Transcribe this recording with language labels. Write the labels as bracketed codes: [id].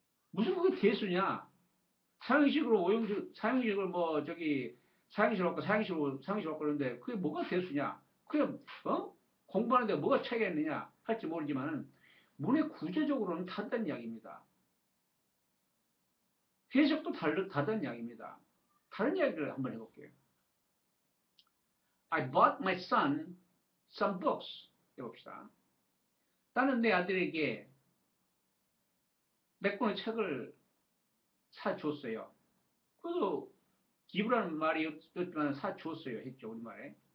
[ko] 무슨 그게 대수냐? 사형식으로 사형식을 사형식으로 갖고 사형식으로 갖고 그러는데 그게 뭐가 대수냐? 그게 공부하는데 뭐가 차이가 있느냐 할지 모르지만은 문의 구조적으로는 다르다는 이야기입니다. 해석도 다르다는 이야기입니다. 다른 이야기를 한번 해볼게요. [en] I bought my son some books. [ko] 해봅시다. 나는 내 아들에게 몇 권의 책을 사주었어요. 그래도 기부라는 말이 없지만 사주었어요 했죠. 우리말에.